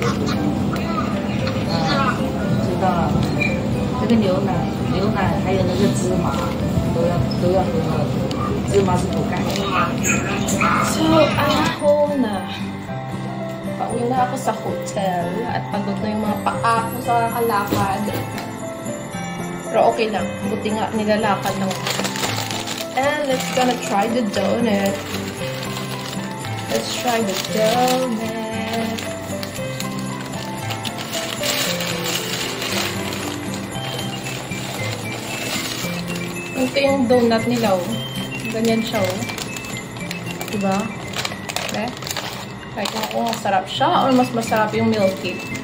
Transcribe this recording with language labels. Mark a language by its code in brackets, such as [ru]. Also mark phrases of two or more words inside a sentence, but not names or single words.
[zh] 知道了。这个牛奶还有那个芝麻都要喝了，芝麻是补钙。 [en] So, I'm home na. [tl] Pauwi na ako sa hotel at pagod na yung mga paa ko sa kalakad. Pero okay lang. Buti nga nilalakad lang. [en] And let's gonna try the donut. Let's try the donut. [tl] Ito yung donut nila, oh. Ganyan siya, oh. Diba? Okay? Try ko kung masarap siya or mas masarap yung Milky.